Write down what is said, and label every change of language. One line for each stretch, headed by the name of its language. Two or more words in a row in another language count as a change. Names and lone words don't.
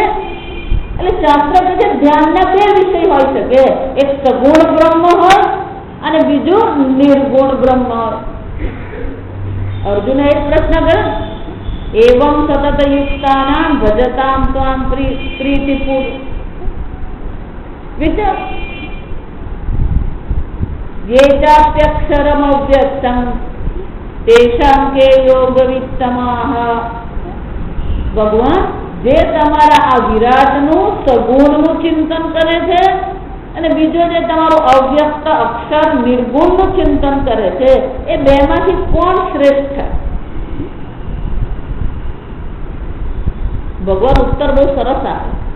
Gujarati: એટલે શાસ્ત્ર કહે છે ધ્યાનના બે વિષય હોઈ શકે, એક સગુણ બ્રહ્મ હોય અને બીજું નિર્ગુણ બ્રહ્મ હોય. અર્જુને એક પ્રશ્ન કર્યો,
Sanskrit: એવમ સતત યુક્તાનામ ભજતામ ત્વામ પ્રીતિપૂર. વિચાર, ये चाप्यक्षरम अव्यक्तम तेषां के योगवित्तमाः.
Gujarati: ભગવાન જે તમારા આ વિરાટનું સગુણનું ચિંતન કરે છે અને બીજો જે તમારું અવ્યક્ત અક્ષર નિર્ગુણનું ચિંતન કરે છે, એ બેમાંથી કોણ શ્રેષ્ઠ? ભગવાન ઉત્તર બહુ સરસ આપે.